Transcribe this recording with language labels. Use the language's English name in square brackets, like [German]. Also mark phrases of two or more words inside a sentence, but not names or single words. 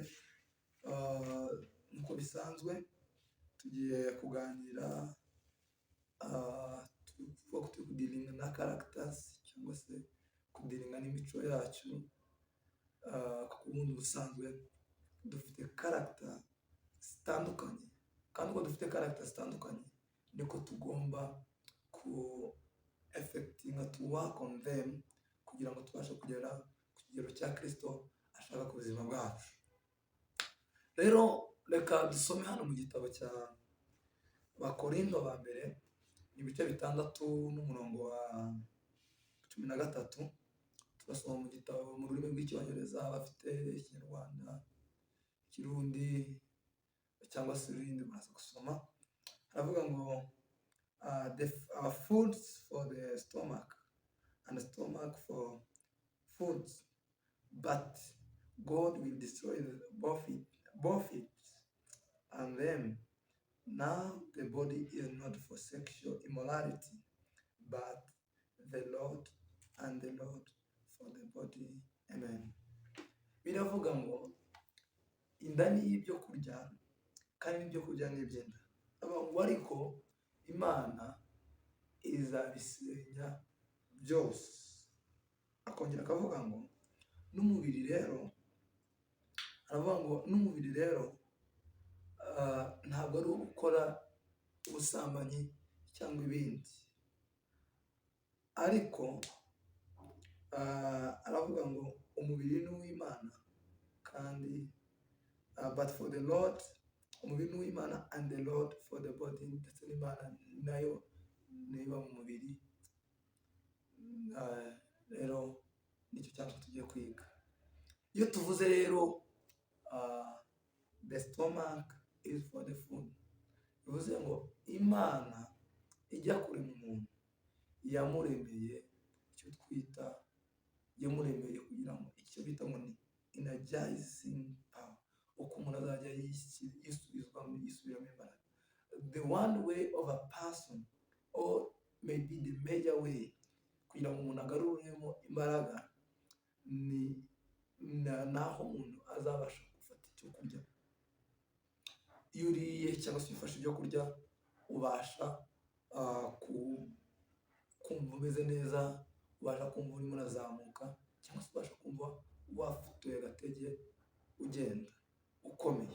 [Kinyarwanda] Nk'uko bisanzwe tugiye kuganira turi kudiringa na characters cyangwa se kudiringa n'imico yacu, kuko ubundi busanzwe dufite character zitandukanye, kandi uko dufite character zitandukanye niko tugomba ku effectinga [English] to work on them [Kinyarwanda] kugira ngo tubashe kugera ku kigero cya Kristo ashaka ku buzima bwacu. Rero reka dusome hano mu gitabo cya Bakorinto ba mbere ibice 6 n'umurongo wa 13. Turasoma mu gitabo mu rurimi rw'icyongereza, bafite Ikinyarwanda, Kirundi cyangwa se ibindi baza gusoma. [English] Haravuga ngo our foods for the stomach and the stomach for foods, but God will destroy both it and them. Now the body is not for sexual immorality, but the Lord, and the Lord for the body. Amen. [Kinyarwanda] Biravuga ngo inda ni ibyo kurya kandi n'ibyo kurya ni iby'inda, ngo ariko Imana izabisenya byose. Akongera akavuga ngo n'umubiri rero, aravuga ngo n'umubiri rero ntabwo ari gukora ubusambanyi cyangwa ibindi, ariko aravuga ngo umubiri ni uw'Imana kandi [English] but for the Lord, [Kinyarwanda] umubiri ni uw'Imana [English] and the Lord for the body, [Kinyarwanda] ndetse n'Imana nayo niba mu mubiri. Rero nicyo cyangwa tugiye kwiga. Iyo tuvuze rero [English] the stomach is for the food, [Kinyarwanda] bivuze ngo Imana ijya kurema umuntu yamuremeye icyo twita, yamuremeye kugira ngo icyo bita ngo ni [English] energizing power, [Kinyarwanda] uko umuntu azajya yisubiramo imbaraga. [English] The one way of a person, or maybe the major way [Kinyarwanda] kugira ngo umuntu agaruremo imbaraga, ni naho umuntu azabasha gufata icyo kurya. Iyo uriye cyangwa se ufashe ibyo kurya ubasha kumva umeze neza, ubasha kumva urimo urazamuka, cyangwa se ubasha kumva wafutuye agatege ugenda ukomeye.